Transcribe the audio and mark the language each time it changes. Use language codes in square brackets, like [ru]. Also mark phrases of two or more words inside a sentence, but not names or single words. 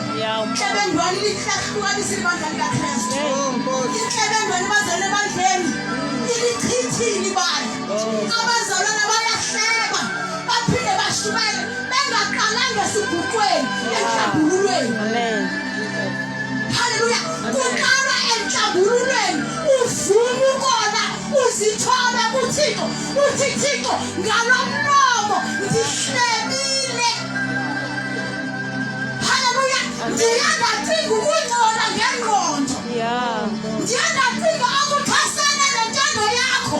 [xh] Inhlebendwane lihlahlukanisa ibandla likaKristu. Inhlebendwane bazalwane ebandleni ilichithile ibandla. Abazalwana bayahleba baphinde bashumele bengaqalanga esibhuqweni enhlambululweni. Amen. Hallelujah. Kuqala enhlambululweni uvume ukona uzithobe kuThixo. Uthi Thixo ngalomlomo ndihlebile. Hallelujah. Ndiyadinga ukungcola ngengqondo. Ndiyadinga ukuxhasana nentando yakho.